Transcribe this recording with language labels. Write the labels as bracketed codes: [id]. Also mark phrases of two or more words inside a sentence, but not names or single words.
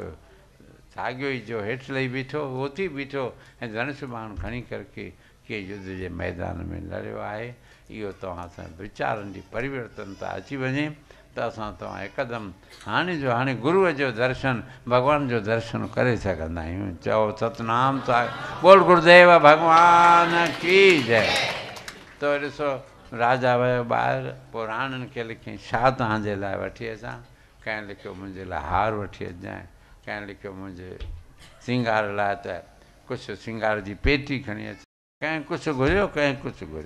[sd] साॻियो ई जो हेठि लही बीठो उथी बीठो ऐं धनुष बाण खणी करके कीअं युद्ध जे मैदान में लड़ियो आहे। इहो तव्हां सां वीचारनि जी परिवर्तनता अची वञे त असां तव्हां हिकदमि हाणे गुरूअ जो दर्शन, भॻवान जो दर्शन करे सघंदा आहियूं। चओ सतनाम साहिब। बोल गुरुदेव भॻवान की जय। त ॾिसो राजा वियो ॿाहिरि, पोइ राणियुनि खे लिखियईं छा तव्हांजे लाइ वठी अचां। कंहिं लिखियो मुंहिंजे लाइ हार वठी अचांइ, कंहिं लिखियो मुंहिंजे सिंगार लाइ त कुझु सिंगार जी पेटी खणी अच, कंहिं कुझु घुरियो कंहिं कुझु घुरियो।